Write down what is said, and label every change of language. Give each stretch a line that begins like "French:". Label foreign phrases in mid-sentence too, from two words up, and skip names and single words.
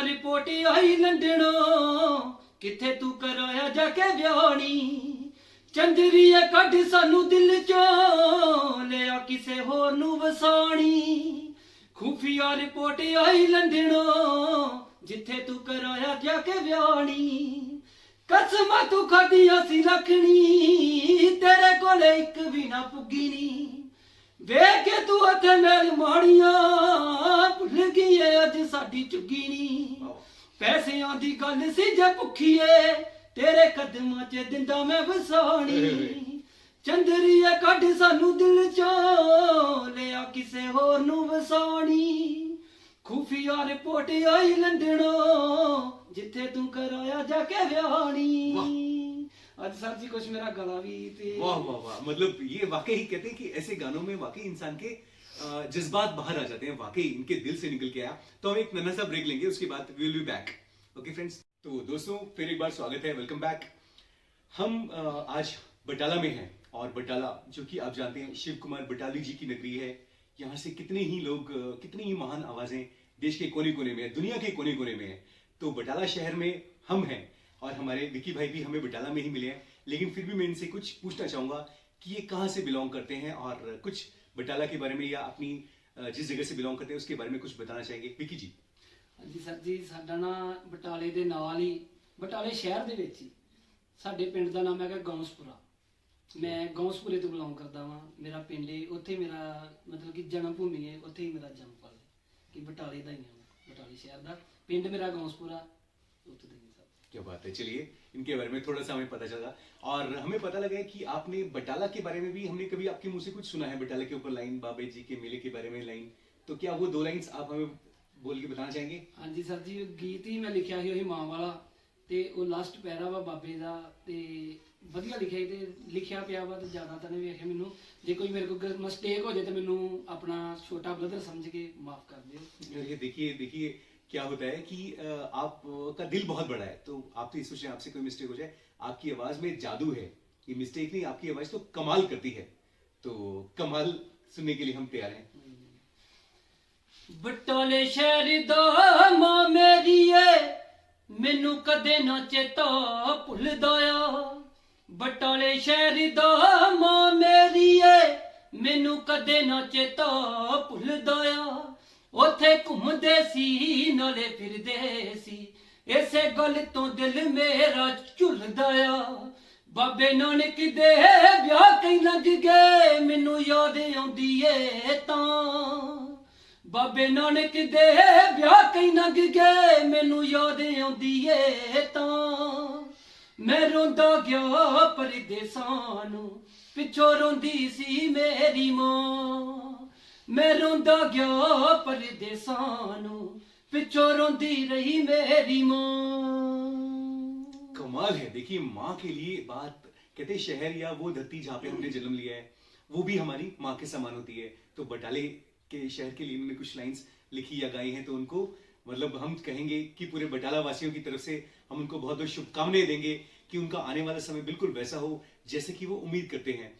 Punjabi: ਰਿਪੋਰਟ ਆਈ ਲੰਡਨੋਂ, ਕਿੱਥੇ ਤੂੰ ਕਰਾਇਆ ਜਾ ਕੇ ਵਿਆਹਣੀ, ਚੰਦਰੀਏ ਕੱਢ ਸਾਨੂੰ ਦਿਲ ਚੋਂ ਲਿਆ ਕਿਸੇ ਹੋਰ ਨੂੰ ਵਸਾਣੀ, ਖੂਫੀਆ ਰਿਪੋਰਟ ਆਈ ਲੰਡਨੋਂ, ਜਿੱਥੇ ਤੂੰ ਕਰਾਇਆ ਜਾ ਕੇ ਵਿਆਹਣੀ, ਕਸਮਾਂ ਤੂੰ ਖਾਧੀਆਂ ਸੀ ਰੱਖਣੀ ਤੇਰੇ ਕੋਲੇ ਇੱਕ ਵੀ ਨਾ ਪੁੱਗੀ ਨੀ ਵੇਖ ਕੇ ਤੂੰ ਅਤੇ ਮੇਲ ਮਾੜੀਆਂ ਭੁੱਲ ਗਈ ਏ ਅੱਜ ਸਾਡੀ ਚੁੱਗੀ ਨੀ ਪੈਸਿਆਂ ਦੀ ਗੱਲ ਸੀ ਜੇ ਭੁੱਖੀਏ ਤੇਰੇ ਕਦਮਾਂ 'ਚ ਦਿੰਦਾ ਮੈਂ ਵਸਾਣੀ ਚੰਦਰੀਏ ਕੱਢ ਸਾਨੂੰ ਦਿਲ 'ਚੋਂ ਲਿਆ ਕਿਸੇ ਹੋਰ ਨੂੰ ਵਸਾਣੀ ਖੂਫੀਆ ਰਿਪੋਰਟ ਆਈ ਲੰਡਨੋਂ ਜਿੱਥੇ ਤੂੰ ਕਰਾਇਆ ਜਾ ਕੇ ਵਿਆਹਣੀ
Hindi: आज सर जी कुछ मेरा गला भी थे। वाह वाह वाह, मतलब ये वाकई कहते हैं कि ऐसे गानों में वाकई इंसान के जज्बात बाहर आ जाते हैं, वाकई इनके दिल से निकल के आया। तो हम एक नन्हा सा ब्रेक लेंगे, उसके बाद
English: we will be back. ok friends,
Hindi: तो दोस्तों फिर एक बार स्वागत है,
English: welcome back.
Hindi: हम आज बटाला में हैं और बटाला जो कि आप जानते हैं शिव कुमार बटाली जी की नगरी है। यहाँ से कितने ही लोग, कितनी ही महान आवाजें देश के कोने कोने में है, दुनिया के कोने कोने में है। तो बटाला शहर में हम हैं और हमारे विकी भाई भी हमें बटाला में ही मिले हैं, लेकिन फिर भी मैं इनसे कुछ पूछना चाहूंगा कि ये कहाँ से बिलोंग करते हैं और कुछ बटाला के बारे में या अपनी जिस जगह से बिलोंग करते हैं उसके बारे में कुछ बताना चाहेंगे। विकी जी।
Punjabi: ਹਾਂਜੀ ਸਰ ਜੀ, ਸਾਡਾ ਨਾ ਬਟਾਲੇ ਦੇ ਨਾਲ ਹੀ, ਬਟਾਲੇ ਸ਼ਹਿਰ ਦੇ ਵਿੱਚ ਹੀ ਸਾਡੇ ਪਿੰਡ ਦਾ ਨਾਮ ਹੈਗਾ ਗੌਂਸਪੁਰਾ। ਮੈਂ ਗੌਂਸਪੁਰੇ ਤੋਂ ਬਿਲੋਂਗ ਕਰਦਾ ਵਾਂ। ਮੇਰਾ ਪਿੰਡ ਹੈ, ਉੱਥੇ ਮੇਰਾ ਮਤਲਬ ਕਿ ਜਨਮ ਭੂਮੀ ਹੈ, ਉੱਥੇ ਹੀ ਮੇਰਾ ਜਨਮ ਪਲ ਹੈ ਕਿ ਬਟਾਲੇ ਦਾ ਹੀ ਹਾਂ, ਬਟਾਲੇ ਸ਼ਹਿਰ ਦਾ। ਪਿੰਡ ਮੇਰਾ ਗੌਂਸਪੁਰਾ, ਉੱਥੇ ਦੇ।
Hindi: क्या बात है, चलिए इनके बारे में थोड़ा सा हमें पता चला और हमें पता लगा है कि आपने बटाला के बारे में भी, हमने कभी आपके मुंह से कुछ सुना है बटाला के ऊपर लाइन, बाबे जी के मेले के बारे में लाइन, तो क्या वो 2 लाइंस आप हमें बोल के बताना चाहेंगे? हाँ जी सर जी,
Punjabi: ਗੀਤ ਹੀ ਮੈਂ ਲਿਖਿਆ ਹੀ ਮਾਂ ਵਾਲਾ ਤੇ ਉਹ ਲਾਸਟ ਪੈਰਾ ਵਾ ਬਾਬੇ ਦਾ ਤੇ ਵਧੀਆ ਲਿਖਿਆ ਤੇ ਲਿਖਿਆ ਪਿਆ ਵਾ ਤੇ ਜ਼ਿਆਦਾ ਤਾਂ ਨਹੀਂ ਵੇਖਿਆ ਮੈਨੂੰ। ਜੇ ਕੋਈ ਮੇਰੇ ਕੋਲ ਮਿਸਟੇਕ ਹੋ ਜਾਏ ਤਾਂ ਮੈਨੂੰ ਆਪਣਾ ਛੋਟਾ ਬ੍ਰਦਰ ਸਮਝ ਕੇ ਮਾਫ कर ਦਿਓ।
Hindi: ये देखिए क्या होता है कि आपका दिल बहुत बड़ा है, तो आप तो ये सोच रहे हैं आपसे कोई मिस्टेक हो जाए, आपकी आवाज में जादू है, ये मिस्टेक नहीं, आपकी आवाज तो कमाल करती है। तो कमाल सुनने के लिए हम तैयार हैं।
Punjabi: ਬਟੋਲੇ ਸ਼ਹਿਰ ਦਾ ਮਾਂ ਮੇਰੀ ਏ ਮੈਨੂੰ ਕਦੇ ਨਾ ਚੇਤਾ ਭੁੱਲ ਦਿਆ। ਬਟੋਲੇ ਸ਼ਹਿਰ ਦਾ ਮਾਂ ਮੇਰੀ ਏ ਮੈਨੂੰ ਕਦੇ ਨਾ ਚੇਤਾ ਭੁੱਲ ਦਿਆ। ਉੱਥੇ ਘੁੰਮਦੇ ਸੀ ਨਾਲੇ ਫਿਰਦੇ ਸੀ, ਇਸੇ ਗੱਲ ਤੋਂ ਦਿਲ ਮੇਰਾ ਝੁੱਲਦਾ ਆ। ਬਾਬੇ ਨਾਨਕ ਦੇ ਵਿਆਹ ਕਈ ਲੰਘ ਗਏ ਮੈਨੂੰ ਯਾਦ ਆਉਂਦੀ ਏ ਤਾਂ। ਬਾਬੇ ਨਾਨਕ ਦੇ ਵਿਆਹ ਕਈ ਲੰਘ ਗਏ ਮੈਨੂੰ ਯਾਦ ਆਉਂਦੀ ਏ ਤਾਂ। ਮੈਂ ਰੋਂਦਾ ਗਿਆ ਪਰਦੇਸਾਂ ਨੂੰ, ਪਿੱਛੋਂ ਰੋਂਦੀ ਸੀ ਮੇਰੀ ਮਾਂ। ਮੈਂ ਰੋਂਦਾ ਗਿਆ ਪਰਦੇਸਾਂ ਨੂੰ, ਪਿੱਛੋਂ ਰੋਂਦੀ ਰਹੀ ਮੇਰੀ ਮਾਂ।
Hindi: कमाल है, देखिए माँ के लिए बात कहते हैं, शहर या वो धरती जहाँ पे हमने जन्म लिया है वो भी हमारी माँ के समान होती है। तो बटाले के शहर के लिए उन्होंने कुछ लाइंस लिखी या गाई हैं, तो उनको मतलब हम कहेंगे कि पूरे बटाला वासियों की तरफ से हम उनको बहुत बहुत शुभकामनाएं देंगे कि उनका आने वाला समय बिल्कुल वैसा हो जैसे कि वो उम्मीद करते हैं।